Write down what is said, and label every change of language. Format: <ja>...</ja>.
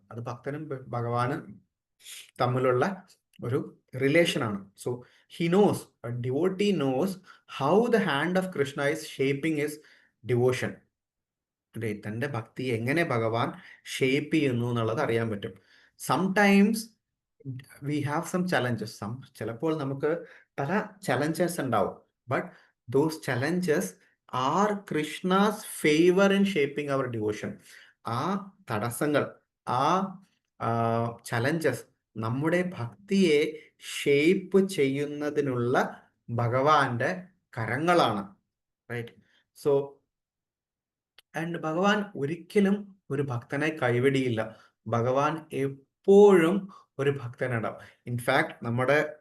<ml>അത് ഭക്തനും ഭഗവാനും തമ്മിലുള്ള ഒരു റിലേഷനാണ്.</ml> <en>So he knows, a devotee knows how the hand of Krishna is shaping his devotion, right?</en> <ml>തൻ്റെ ഭക്തി എങ്ങനെ ഭഗവാൻ ഷേപ്പ് ചെയ്യുന്നു എന്നുള്ളത് അറിയാൻ പറ്റും.</ml> <en>Sometimes we have some challenges.</en> <ml>ചിലപ്പോൾ നമുക്ക് പല challenges ഉണ്ടാവും.</ml> <en>But those challenges are Krishna's favor in shaping our devotion.</en> <ml>ആ തടസ്സങ്ങൾ, ആ challenges നമ്മുടെ ഭക്തിയെ ഷേപ്പ് ചെയ്യുന്നതിനുള്ള ഭഗവാന്റെ കരങ്ങളാണ്, റൈറ്റ്? സോ ആൻഡ് ഭഗവാൻ ഒരിക്കലും ഒരു ഭക്തനെ കൈവിടിയില്ല. ഭഗവാൻ എപ്പോഴും ഒരു ഭക്തനുണ്ടാവും. ഇൻഫാക്ട് നമ്മുടെ</ml>